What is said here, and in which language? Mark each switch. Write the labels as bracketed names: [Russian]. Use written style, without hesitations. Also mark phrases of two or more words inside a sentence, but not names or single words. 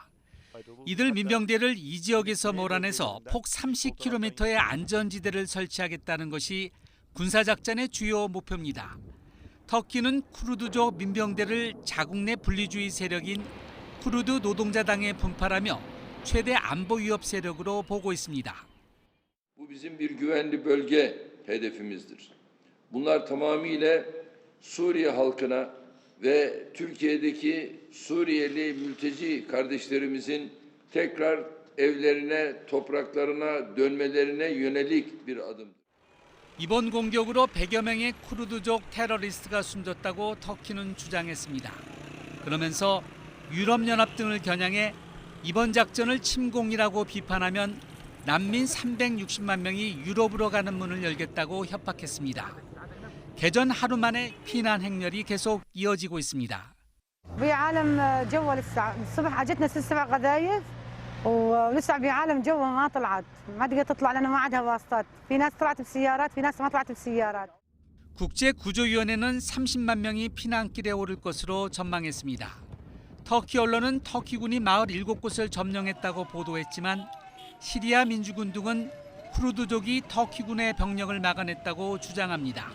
[Korean] 이들 민병대를 이 지역에서 몰아내서 폭 30km의 안전지대를 설치하겠다는 것이 군사작전의 주요 목표입니다. 터키는 쿠르드족 민병대를 자국 내 분리주의 se력인 쿠르드 노동자당에 분파하며 최대 안보 위협 세력으로 보고 있습니다. [Turkish] Bu bizim bir güvenli bölge hedefimizdir. Bunlar tamamıyla Suriye halkına ve Türkiye'deki Suriyeli mülteci kardeşlerimizin tekrar evlerine, topraklarına dönmelerine yönelik bir adım. [Korean] 이번 공격으로 100여 명의 쿠르드족 테러리스트가 숨졌다고 터키는 주장했습니다. 그러면서 유럽연합 등을 겨냥해 이번 작전을 침공이라고 비판하면 난민 360만 명이 유럽으로 가는 문을 열겠다고 협박했습니다. 개전 하루 만에 피난 행렬이 계속 이어지고 있습니다. [Arabic] بعالم جوا لسه الصبح اجتنا 7 قذايف ولسه بعالم جوا ما طلعت ما تقدر تطلع لانه ما عندها واسطات في ناس طلعت بسيارات في ناس ما طلعت بسيارات. [Korean] 국제구조위원회는 30만 명이 피난길에 오를 것으로 전망했습니다. 터키 언론은 터키군이 마을 7곳을 점령했다고 보도했지만 시리아 민주군 등은 쿠르드족이 터키군의 병력을 막아냈다고 주장합니다.